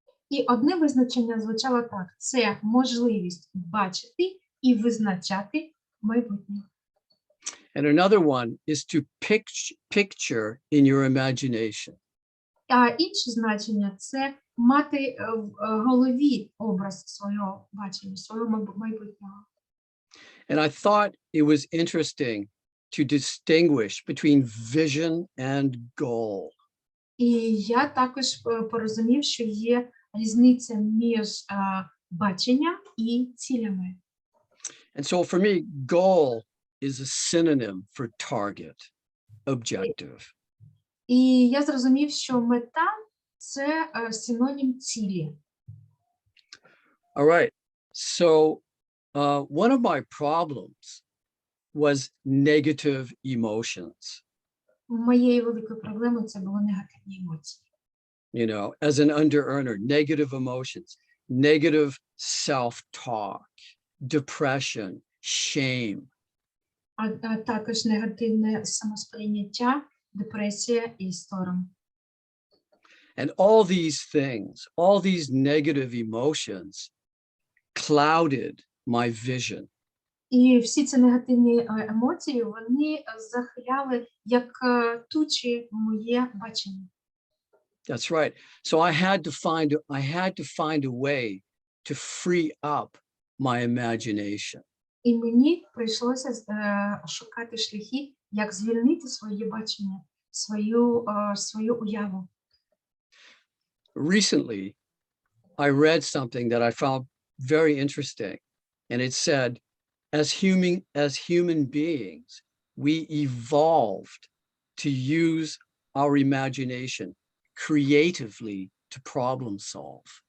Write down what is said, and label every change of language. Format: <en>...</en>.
<uk>І одне визначення звучало так: це можливість бачити і визначати майбутнє.</uk> <en>And another one is to picture in your imagination.</en> <uk>А інше значення – це мати в голові образ свого бачення, свого майбутнього.</uk> <en>And I thought it was interesting to distinguish between vision and goal.</en> <uk>І я також порозумів, що є різниця між баченням і цілями.</uk> <en>And so for me, goal is a synonym for target, objective.</en> <uk>І я зрозумів, що мета – це синонім цілі.</uk> <en>All right. So one of my problems was negative emotions.</en> <uk>Моєю великою проблемою це були негативні емоції.</uk> <en>As an under-earner, negative emotions, negative self-talk, depression, shame.</en> <uk>А також негативне самосприйняття, депресія і сором.</uk> <en>And all these negative emotions clouded my vision.</en> <uk>І всі ці негативні емоції, вони захиляли як тучі моє бачення.</uk> <en>That's right. So I had to find a way to free up my imagination.</en> <uk>І мені прийшлося шукати шляхи, як звільнити своє бачення, свою уяву.</uk> <en>Recently, I read something that I found very interesting, and it said, as human beings, we evolved to use our imagination creatively to problem solve.</en>